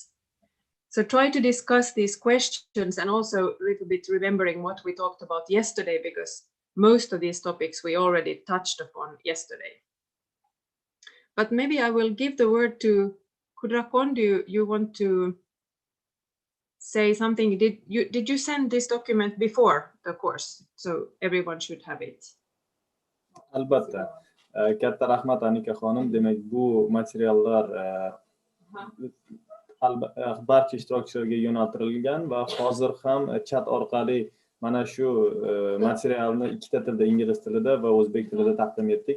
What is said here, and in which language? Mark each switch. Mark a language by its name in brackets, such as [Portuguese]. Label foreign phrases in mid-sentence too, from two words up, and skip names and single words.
[English] So try to discuss these questions, and also a little bit remembering what we talked about yesterday, because most of these topics we already touched upon yesterday. But maybe I will give the word to Kudrakon. Do you want to say something? Did you send this document before the course? So everyone should have it. [Uzbek] Albatta. Katta rahmat Anika xonim. Demak, bu materiallar barcha ishtirokchilarga yo'naltirilgan va hozir ham chat orqali mana shu materialni ikkita tilda, ingliz tilida va o'zbek tilida taqdim etdik.